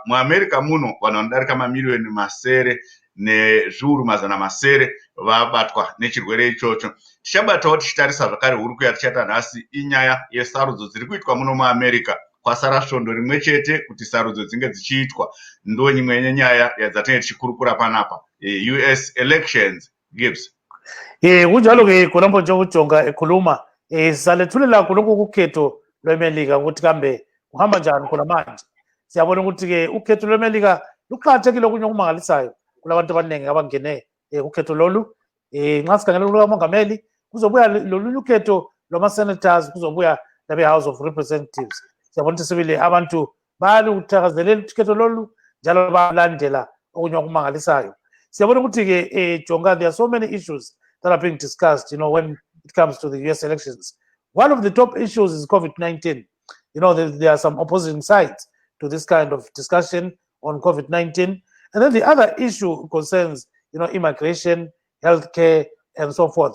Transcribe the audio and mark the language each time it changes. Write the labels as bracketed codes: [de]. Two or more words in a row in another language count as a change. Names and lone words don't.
[sn] MuAmerica muno vanhu vanodarika mamiliyoni 900 nezviuru 700 vabatwa nechirwere ichocho. Tichabatawo tichitarisa zvakare huri kuya tichaita nhasi inyaya yesarudzo dziri kuitwa muno muAmerica. Kwasara svondo rimwe chete kuti sarudzo dzinge dzichiitwa, ndo imwe yenyaya yadzatinenge tichikurukura panapa, [en] US elections. Gibbs. [nd] Kunjalo-ke khonapho nje uJonga ekhuluma salethulela kulokhu kukhetho lwe-America ukuthi kambe kuhamba njani khona manje. Siyabona ukuthi-ke ukhetho lwe-America luqakathekile okunye okumangalisayo kulabantu abaningi abangene ukhetho lolu. Nxa sikhangela lukamongameli kuzobuya lolunye ukhetho lwama-senators, kuzobuya labe-House of Representatives. Siyabona ukuthi sibili abantu bayaluthakazelela ukhetho lolu njalo balandela okunye okumangalisayo. Siyabona ukuthi-ke Jonga, [en] there are so many issues that are being discussed, when it comes to the US elections. One of the top issues is COVID-19. There are some opposing sides to this kind of discussion on COVID-19. And then the other issue concerns, immigration, healthcare, and so forth.